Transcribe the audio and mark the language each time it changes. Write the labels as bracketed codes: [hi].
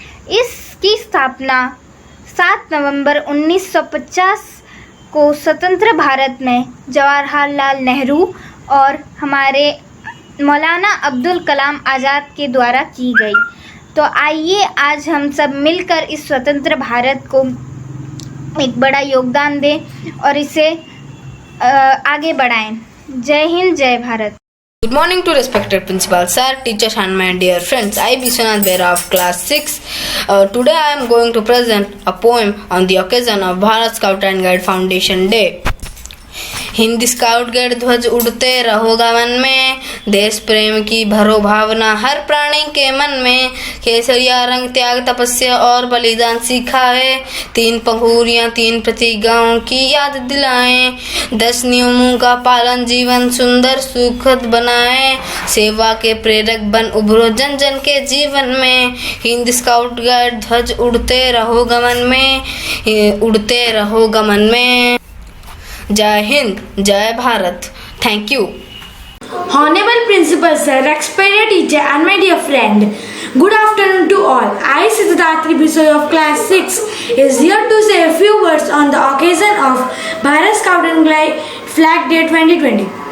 [hi] इसकी स्थापना 7 नवंबर 1950 को स्वतंत्र भारत में जवाहरलाल नेहरू और हमारे मौलाना अब्दुल कलाम आज़ाद के द्वारा की गई। तो आइए आज हम सब मिलकर इस स्वतंत्र भारत को एक बड़ा योगदान दें और इसे आगे बढ़ाएं। जय हिंद, जय Bharat. [en] Good morning to respected principal sir, teachers and my dear friends. I Vishwanath Bera of class 6. Today I am going to present a poem on the occasion of Bharat Scout and Guide Foundation Day. [hi] Hind scout guide ध्वज उड़ते रहो गगन में, देश प्रेम की भरो भावना हर प्राणी के मन में। केसरिया रंग त्याग तपस्या और बलिदान सीखा है, 3 पंखुड़ियां 3 प्रतिज्ञाओं की याद दिलाएं। 10 नियमों का पालन जीवन सुंदर सुखद बनाए, सेवा के प्रेरक बन उभरो जन जन के जीवन में। हिंद स्काउट गाइड ध्वज उड़ते रहो गगन में, उड़ते रहो गगन में। जय हिंद, जय Bharat. Thank you. [en] Honorable Principal Sir, respected teacher and my dear friend, good afternoon to all. I, Siddharthi Bisoy of class 6, is here to say a few words on the occasion of Bharat Scout and Guide Flag Day 2020.